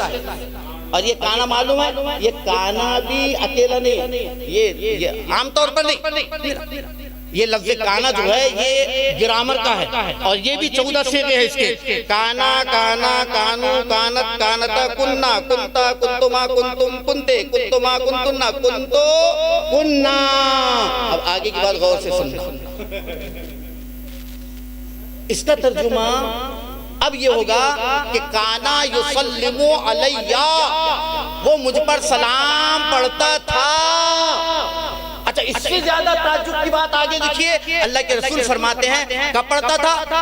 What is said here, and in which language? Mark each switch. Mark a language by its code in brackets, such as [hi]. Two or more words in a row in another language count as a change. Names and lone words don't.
[ur] اور یہ کانا معلوم ہے، یہ کانا بھی اکیلا نہیں، یہ عام طور پر نہیں، یہ لفظ کانا جو ہے یہ گرامر کا ہے، اور یہ بھی 14 صیغے ہیں اس کے، [ar] کانا کانا کانو کانت کانتا کننا کنتا کنتما کنتم کنتے کنتما کنتنا کنتو کننا۔ [ur] اب آگے کی بات غور سے سننا، اس کا ترجمہ اب یہ ہوگا کہ [ar] کانا یسلم علیہ، [ur] وہ مجھ پر سلام پڑھتا تھا۔ اچھا اس سے زیادہ تعجب کی بات آگے دیکھیے، اللہ کے رسول فرماتے ہیں کب پڑھتا تھا؟